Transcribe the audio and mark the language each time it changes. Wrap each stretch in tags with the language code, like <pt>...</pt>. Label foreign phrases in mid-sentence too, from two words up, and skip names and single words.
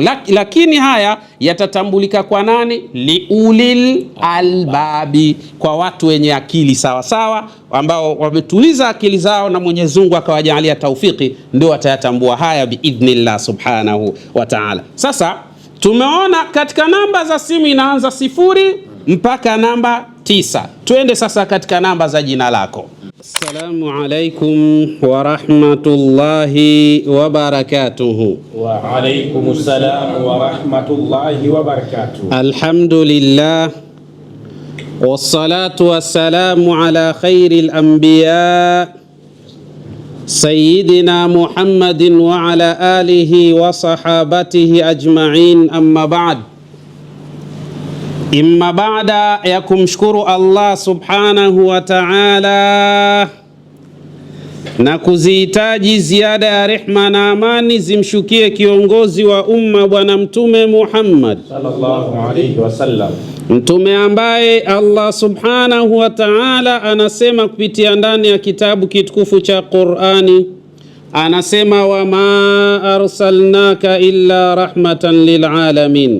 <sw>Lakini haya yatatambulika kwa nani?</sw> <ar>لأولي الألباب,</ar> <sw>kwa watu wenye akili sawa sawa, ambao wametuliza akili zao na Mwenyezi Mungu akawajalia taufiki, ndio watayatambua haya</sw> <ar>بإذن الله سبحانه وتعالى.</ar> <sw>Sasa tumeona katika namba za simu inaanza 0 mpaka namba 9. Twende sasa katika namba za jina lako.</sw> <ar>السلام عليكم ورحمة الله وبركاته. وعليكم السلام ورحمة الله وبركاته. الحمد لله والصلاة والسلام على خير الأنبياء سيدنا محمد وعلى آله وصحابته أجمعين، أما بعد.</ar> <sw>Imma baada ya kumshukuru Allah</sw> <ar>سبحانه وتعالى</ar> <sw>na kuzihitaji ziada ya rehma na amani zimshukie kiongozi wa umma Bwana Mtume Muhammad</sw> <ar>صلى الله عليه وسلم,</ar> <sw>mtume ambaye Allah</sw> <ar>سبحانه وتعالى</ar> <sw>anasema kupitia ndani ya kitabu kitukufu cha Qur'ani, anasema</sw> <ar>وما أرسلناك إلا رحمة للعالمين.</ar>